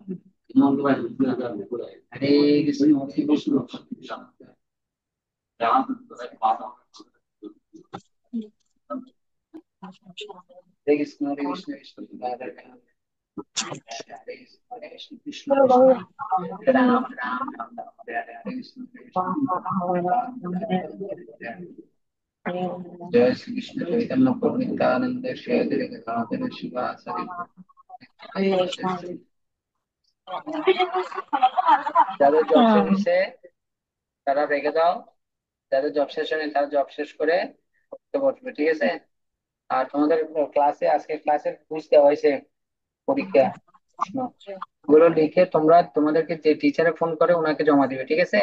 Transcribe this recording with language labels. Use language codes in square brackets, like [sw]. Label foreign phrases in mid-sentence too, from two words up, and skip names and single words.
[sa] Hare Krishna, Hare Krishna, Hare Krishna, Hare Krishna, Krishna Krishna, Hare Ram, Hare Krishna, Krishna Krishna, Ram, Ram, Ram, Hare Krishna, Krishna जय श्री कृष्ण चैतन्य प्रभु नित्यानंद श्री अद्वैत गदाधर शिवासादि [bn] যাদের জব শেষ হয়েছে তারা রেখে দাও, যাদের জব শেষ হয়নি তারা জব শেষ করে পড়তে বসবে, ঠিক আছে? আর তোমাদের ক্লাসে আজকে ক্লাসের কুইজ দেওয়া হয়েছে, পরীক্ষা প্রশ্ন, ওগুলো লিখে তোমরা তোমাদেরকে যে টিচারে ফোন করে ওনাকে জমা দিবে, ঠিক আছে?